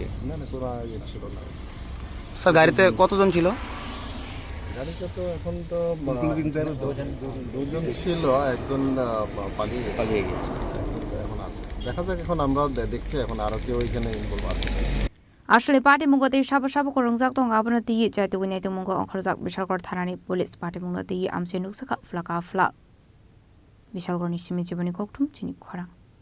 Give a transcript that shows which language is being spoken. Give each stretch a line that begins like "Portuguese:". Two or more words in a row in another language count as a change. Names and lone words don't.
Bangla: না কোনো ইয়ে ছিল না স্যার গাড়িতে কতজন ছিল গাড়িতে তো এখন তো দুজন ছিল একজন পালিয়ে গেছে এখন আছে দেখা যাক এখন আমরা দেখছি এখন আরও কেউ এখানে ইনভলভ আছে
Kok Borok: আসলে Patimungo Shabo Khorang Tong Abana Ti Naitogwi Naitogwi Khorang Bishalgarh Thanani police Patimungo Amse Nuksaka Flaka Fla Bishalgarh ni Chini Khorang